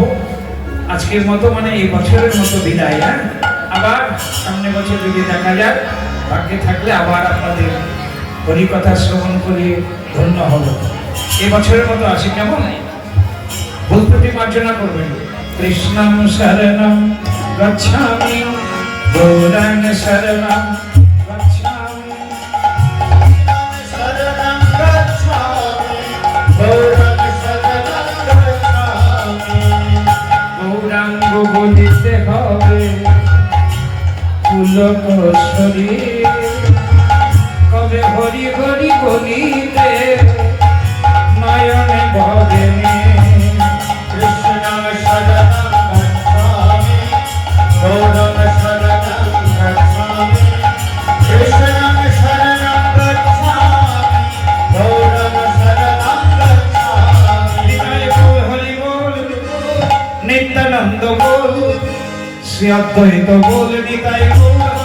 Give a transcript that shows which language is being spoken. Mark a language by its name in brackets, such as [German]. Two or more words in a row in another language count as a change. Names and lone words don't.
[Bangla] আজকের মতো মানে এই বছরের মতো বিদায়। হ্যাঁ, আবার সামনে বছর যদি দেখা যায়, ভাগ্যে থাকলে আবার আপনাদের হরিকথা শ্রবণ করে ধন্য হলো। এই বছরের মতো আসি কেমন? ভুল ত্রুটি মার্জনা করবেন। [Sanskrit] কৃষ্ণং শরণং গচ্ছামি, গৌরং শরণং গচ্ছামি, শরণং গচ্ছামি, গৌরং শরণং গচ্ছামি। [Bangla] গৌরাঙ্গ বলিতে হবে পুলক শরীর, কবে হরি হরি বলিতে নয়নে ভগেনি। [Sanskrit] কৃষ্ণং শরণং গচ্ছামি, গৌরং শরণং গচ্ছামি। কৃষ্ণং শরণং গচ্ছামি, গৌরং শরণং গচ্ছামি। [Bangla] হৃদয় বল হরি বল, নিত্যানন্দ বল, শ্রী অদ্বৈত বল, নিতাই বল।